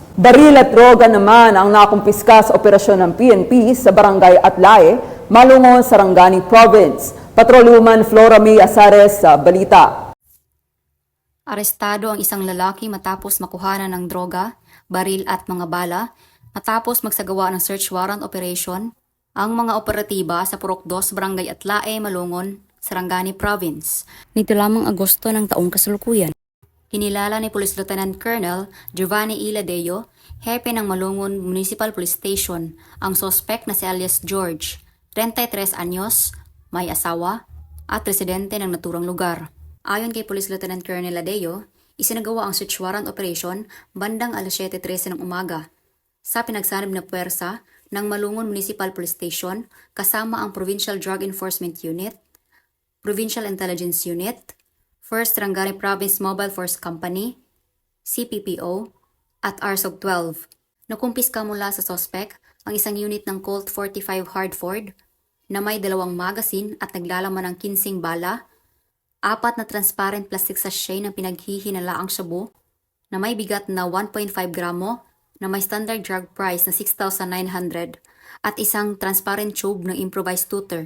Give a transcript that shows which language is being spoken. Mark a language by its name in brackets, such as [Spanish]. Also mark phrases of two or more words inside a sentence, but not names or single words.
[Filipino] Baril at droga naman ang nakumpiska sa operasyon ng PNP sa Barangay Atlae, Malungon, Sarangani Province. Patrolwoman Flora May Azares sa balita. Arestado ang isang lalaki matapos makuhanan ng droga, baril at mga bala, matapos magsagawa ng [English] search warrant operation [Filipino] ang mga operatiba sa Purok 2, Barangay Atlae, Malungon, Sarangani Province. Nito lamang Agosto ng taong kasalukuyan. Kinilala ni Police Lieutenant Colonel Giovanni Iladeo, hepe ng Malungon Municipal Police Station, ang sospek na si alias George, 33 anyos, may asawa, at residente ng naturang lugar. Ayon kay Police Lieutenant Colonel Iladeo, isinagawa ang [English] search warrant operation [Filipino] bandang alas 7:13 ng umaga sa pinagsanib na puwersa ng Malungon Municipal Police Station kasama ang Provincial Drug Enforcement Unit, Provincial Intelligence Unit, 1st Sarangani Province Mobile Force Company, CPPO, at RSOG 12. Nakumpiska mula sa sospek ang isang unit ng Colt 45 Hardford na may 2 magasin at naglalaman ng 15 bala, 4 na [English] transparent plastic sachet [Filipino] ng pinaghihinalaang shabu na may bigat na 1.5 gramo na may [English] standard drug price [Filipino] na 6,900 at isang [English] transparent tube [Filipino] ng [English] improvised tutor.